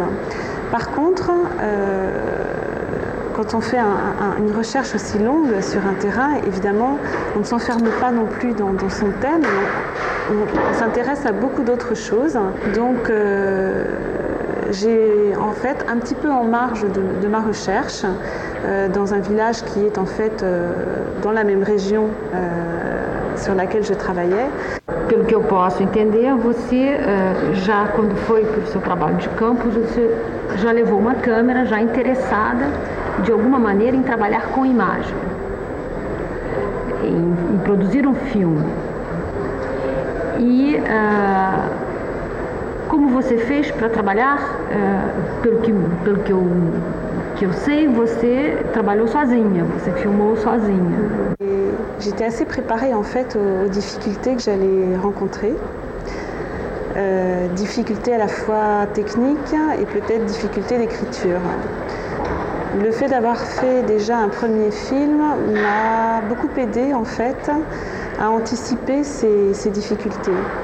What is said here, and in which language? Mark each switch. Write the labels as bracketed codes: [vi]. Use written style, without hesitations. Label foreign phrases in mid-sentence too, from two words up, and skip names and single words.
[fr] Par contre, quand on fait une recherche aussi longue sur un terrain, évidemment, on ne s'enferme pas non plus dans son thème, on s'intéresse à beaucoup d'autres choses. Donc j'ai en fait un petit peu en marge de ma recherche, dans un village qui est en fait dans la même région sur laquelle je travaillais. [pt] Pelo que eu posso entender, você já quando foi para o seu trabalho de campo, você já levou uma câmera já interessada de alguma maneira em trabalhar com imagem, em produzir um filme. E como você fez para trabalhar, pelo que eu sei, você trabalhou sozinha, você filmou sozinha. [fr] J'étais assez préparée en fait aux difficultés que j'allais rencontrer. Difficultés à la fois techniques et peut-être difficultés d'écriture. Le fait d'avoir fait déjà un premier film m'a beaucoup aidé en fait à anticiper ces difficultés.